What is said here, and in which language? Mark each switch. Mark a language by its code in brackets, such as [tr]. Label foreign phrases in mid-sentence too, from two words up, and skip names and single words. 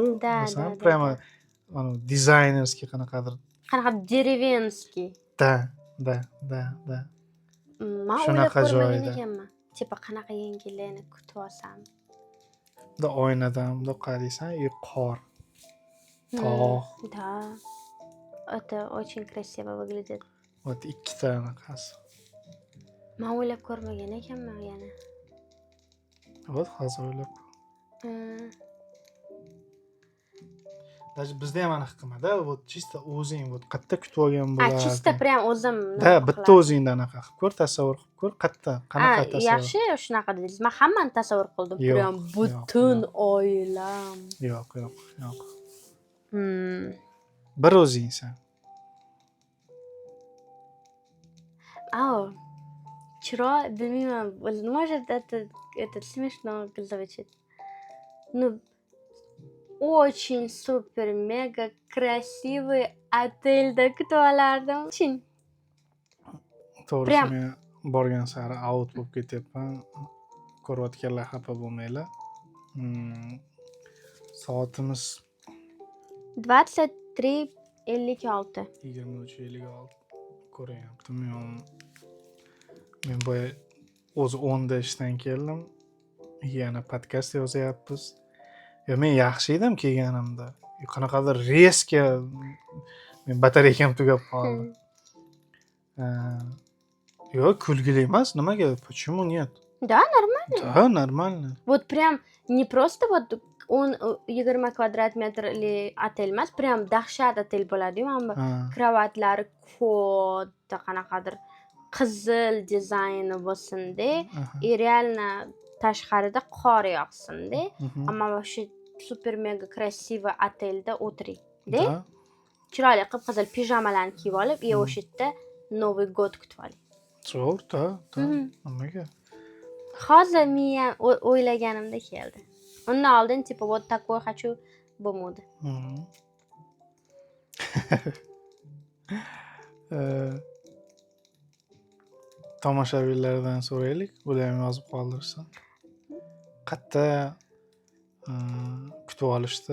[uz] Masalan, [ru] прямо дизайнерский [uz] qanaqadir [ru] dеревенский. Da. [uz] Men Shunaqa joyda. Tepa qanaqa yengillikni kutib olsam. Da oynadan bundoq qaraysan, qor. Tog'. [ru] Да. Это очень красиво выглядит. [uz] Вот ikkita anaqasi. Men o'ylab ko'rmagan ekanman yana. Вот hozir o'ylab. Даже bizda ham anaqa qilmada, [ru] вот чисто [uz] o'zing вот qayerda kutib olgan bo'lardi. [ru] Чисто прям o'zim. [uz] Da, bitta o'zingdan anaqa qilib ko'r, tasavvur qilib ko'r, qayerda, qanaqa tasavvur. Yaxshi, shunaqa dedingiz. Men hammani tasavvur qildim. Prям butun oilam. Yo'q. Bir o'zingsan. Chiroy, bilmayman, [ru] может это смешно звучит. Ну, очень супер мега красивый отельda [uz] kutib olardim. To'g'risi Прям men borgan sari out bo'lib ketyapman. Ko'rayotganlar xafa bo'lmanglar. Soatimiz 23:56. 23:56 ko'ryaptim. Men boya o'zi 10da ishdan keldim. Yana podkast yozyapmiz. Men yaxshi edim kelganimda. Qanaqadir резко men batareykam tugab qoldi. Yo'q, kulgili emas. Nimaga? [ru] Почему нет? Да, нормально. Да, нормально. Вот прям не просто вот [uz] 20 kvadrat metrli otel emas, прям dahshat otel bo'ladi-yu. Mana bu kravatlari ko'ta qanaqadir qizil dizayni bo'lsin-da, [ru] и реально [uz] tashqarida qor yog'sin-da. Ammo shu [ru] супер мега красива [uz] otelda o'tiring-da. [ru] Да. [uz] Chiroyli qip-qizil pijamalarni kiyib olib, o'sha yerda [ru] Новый год [uz] kutib oling. Zo'r, da. Nimaga? Hozir men o'ylaganimda keldi. Undan oldin [ru] типо вот такой хочу [uz] bo'lmadi. Tomoshabinlardan so'raylik, ular ham yozib qoldirsin. Qayerda kutib olishdi?